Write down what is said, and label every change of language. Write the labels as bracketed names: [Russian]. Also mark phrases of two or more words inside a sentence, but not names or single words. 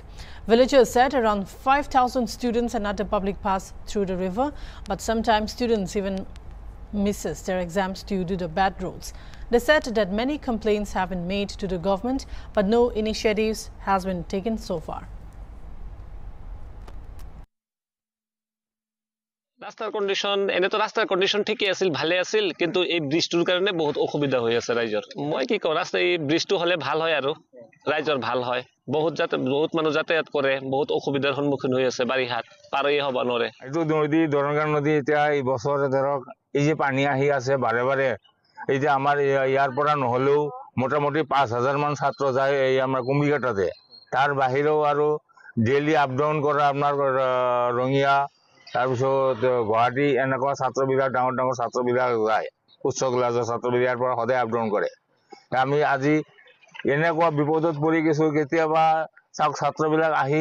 [English] Villagers said around 5,000 students and other public pass through the river, but sometimes students even misses their exams due to the bad roads. They said that many complaints have been made to the government, but no initiatives has been taken so far. [Assamese] রাস্তার কন্ডিশন এনে তো রাস্তার কন্ডিশন ঠিকই আছিল ভালে আছিল কিন্তু এই ব্রিজটোৰ কাৰণে বহুত অসুবিধা হৈ আছে ৰাইজৰ মই কি কওঁ ৰাস্তা এই ব্রিজটো হলে ভাল হয় আৰু ৰাইজৰ ভাল হয় বহুত মানুহ যাতায়াত কৰে বহুত অসুবিধাৰ সন্মুখীন হৈ আছে বাৰিহাত পাৰই হ'ব নৰে এইটো নদী দৰঙ্গা নদী এতিয়া এই বছৰ ধৰক এই যে পানী আহি আছে বাৰে বাৰে এই যে আমাৰ ইয়াৰ পৰা নহলেও মোটামুটি 5000 মান ছাত্ৰ যায় এই আমাৰ কুম্বিঘাটাতে তাৰ বাহিৰেও আৰু [English] daily up down [Assamese] কৰা আপোনাৰ ৰঙিয়া তাৰপিছত গুৱাহাটী এনেকুৱা ছাত্ৰবিলাক ডাঙৰ ডাঙৰ ছাত্ৰবিলাক যায় উচ্চ ক্লাছৰ ছাত্ৰবিলাক পৰা সদায় [English] up down [Assamese] কৰে আমি আজি এনেকুৱা বিপদত পৰি গৈছো কেতিয়াবা ছাত্ৰবিলাক আহি